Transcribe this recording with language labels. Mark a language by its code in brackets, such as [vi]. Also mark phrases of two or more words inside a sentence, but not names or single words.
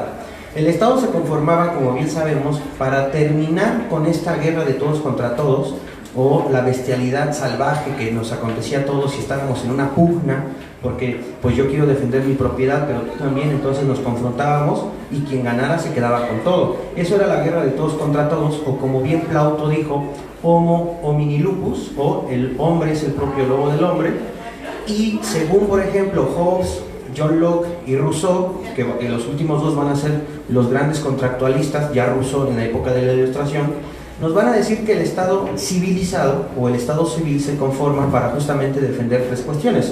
[es] El Estado se conformaba, como bien sabemos, para terminar con esta guerra de todos contra todos, o la bestialidad salvaje que nos acontecía a todos si estábamos en una pugna, porque pues yo quiero defender mi propiedad, pero tú también, entonces nos confrontábamos y quien ganara se quedaba con todo. Eso era la guerra de todos contra todos, o como bien Plauto dijo, [la] homo homini lupus, [es] o el hombre es el propio lobo del hombre. Y según, por ejemplo, Hobbes, John Locke y Rousseau, que los últimos dos van a ser los grandes contractualistas, ya Rousseau en la época de la Ilustración, nos van a decir que el Estado civilizado o el Estado civil se conforma para justamente defender tres cuestiones.